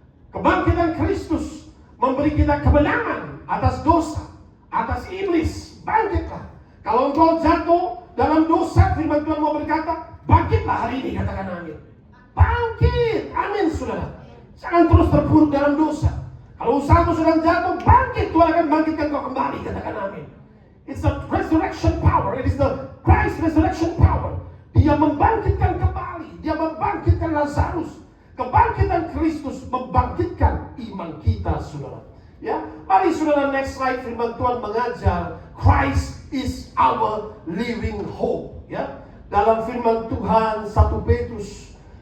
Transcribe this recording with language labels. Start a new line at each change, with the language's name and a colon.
Indonesian: Kebangkitan Kristus memberi kita kemenangan atas dosa, atas iblis. Bangkitlah. Kalau engkau jatuh dalam dosa, firman Tuhan mau berkata, bangkitlah hari ini. Katakan amin. Bangkit. Amin, saudara. Jangan terus terpuruk dalam dosa. Kalau usahamu sedang jatuh, bangkit. Tuhan akan bangkitkan kau kembali. Katakan amin.
English: It's the resurrection power. It is the Christ resurrection power.
Indonesian: Dia membangkitkan kembali. Dia membangkitkan Lazarus. Kebangkitan Kristus membangkitkan iman kita, saudara. Ya, mari saudara,
English: next slide.
Indonesian: Firman Tuhan mengajar,
English: Christ is our living hope.
Indonesian: Ya, dalam firman Tuhan 1 Petrus